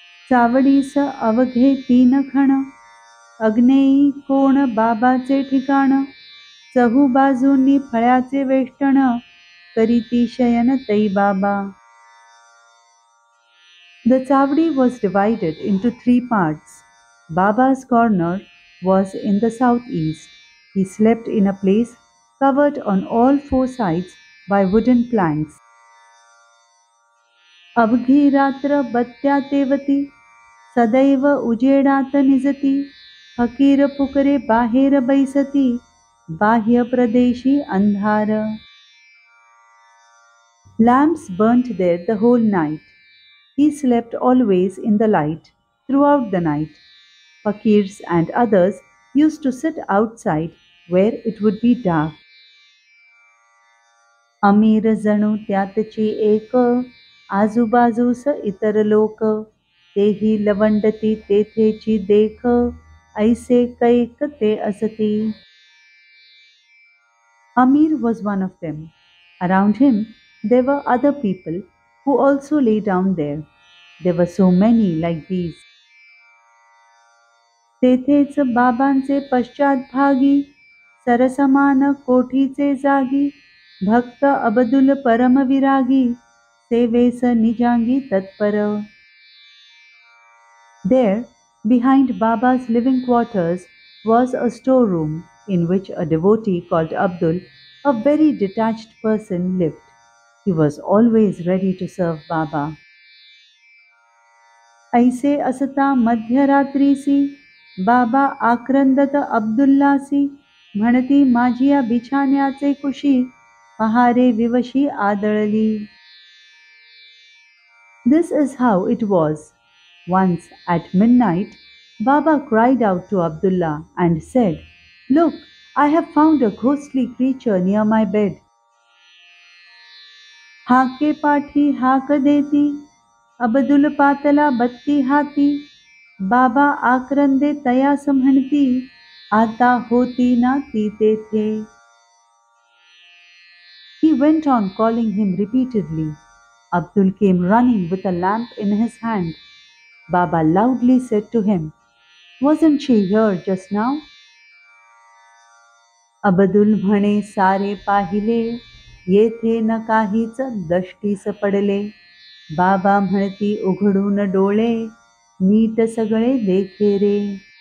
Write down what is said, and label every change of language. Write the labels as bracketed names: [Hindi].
[Marathi] चावडीस अवघे 3 खण, अग्नेयी कोण बाबाचे ठिकाण, चहू बाजूंनी फळ्याचे वेष्टन, करीती शयन तै बाबा. [English] The Chavdi was divided into 3 parts. Baba's corner was in the southeast. He slept in a place covered on all 4 sides by wooden planks. [Marathi] अवघी रात्र बत्त्या तेवती, सदैव उजेडात निजती, फकीर पुकरे बाहेर बैसती, बाह्य प्रदेशी अंधार. [English] Lamps burnt there the whole night. He slept always in the light throughout the night. Fakirs and others used to sit outside where it would be dark. [Marathi] अमीर जणू त्यातची एक, आजूबाजूस इतर लोक, तेही लवंडती तेथेची देख, ऐसे कैक ते असती. [English] Amir was one of them. Around him there were other people who also lay down there. There were so many like these. [Marathi] तेथेच बाबांचे पश्चाद्भागी, सरसमान कोठीचे जागी, भक्त अबदुल परमविरागी, सेवेस निजांगी तत्पर. [English] There, behind Baba's living quarters, was a storeroom in which a devotee called Abdul, a very detached person, lived. He was always ready to serve Baba. [Marathi] ऐसे असता मध्यरात्रीसी, बाबा आक्रंदत अब्दुल्लासी, म्हणती माझिया बिछाण्याचे कुशी, पहारे विवशी आदळली. [English] This is how it was. Once at midnight, Baba cried out to Abdullah and said, "Look, I have found a ghostly creature near my bed." [Marathi] Hake पाठी हाक देती, अबदुल पातला बत्ती हाती, बाबा आक्रंदे तयास म्हणती, आता होती ना ती तेथे. [English] He went on calling him repeatedly. Abdul came running with a lamp in his hand. Baba loudly said to him, "Wasn't she here just now?" [Marathi] Abdul म्हणे सारे पाहिले, येथे न काहीच दष्टीस पडले. बाबा म्हणती उघडून डोळे, नीट सगळे देखे रे.